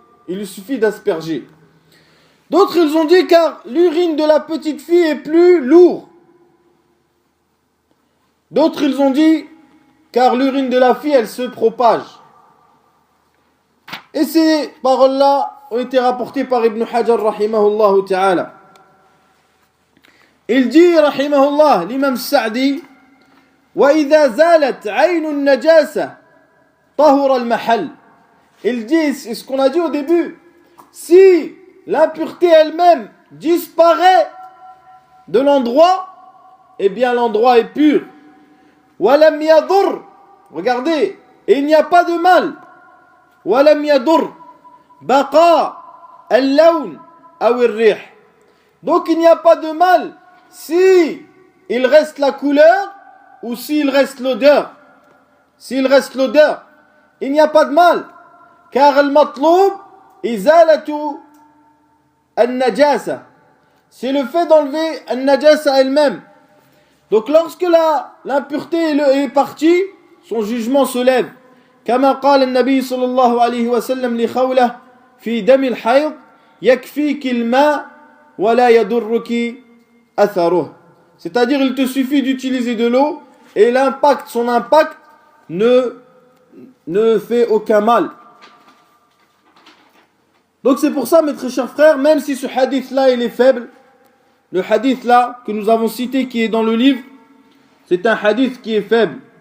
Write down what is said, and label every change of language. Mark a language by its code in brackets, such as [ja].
[fr] Il lui suffit d'asperger. D'autres, ils ont dit car l'urine de la petite fille est plus lourde. D'autres, ils ont dit car l'urine de la fille, elle se propage. Et ces paroles-là ont été rapportées par Ibn Hajar, [ar] rahimahullah ta'ala. [fr] Il dit, rahimahullah, l'imam Sa'di, [ar] وَإِذَا زَالَتْ عَيْنُ النَّجَاسَةِ طَهُرَ الْمَحَلِ. [fr] Il dit, c'est ce qu'on a dit au début, si l'impureté elle-même disparaît de l'endroit, eh bien l'endroit est pur. [ar] وَلَمْ يَضُرْ. [fr] Regardez, et il n'y a pas de mal. [ar] وَلَمْ يَضُرْ بَقَى اللَّوْنِ أَوِ الرِّيحِ. [fr] Donc il n'y a pas de mal si il reste la couleur ou s'il reste l'odeur. S'il reste l'odeur, il n'y a pas de mal. Car [ar] al-matloub izalatu al-najasa. [fr] C'est le fait d'enlever al-najasa elle-même. Donc lorsque l'impureté est partie, son jugement se lève. [ar] كما قال النبي صلى الله عليه وسلم لخولة في دم الحيض يكفيك الماء ولا يضرك أثره. [fr] C'est-à-dire il te suffit d'utiliser de l'eau et son impact ne fait aucun mal. Donc c'est pour ça, mes très chers frères, même si ce hadith-là il est faible, le hadith-là que nous avons cité qui est dans le livre, c'est un hadith qui est faible.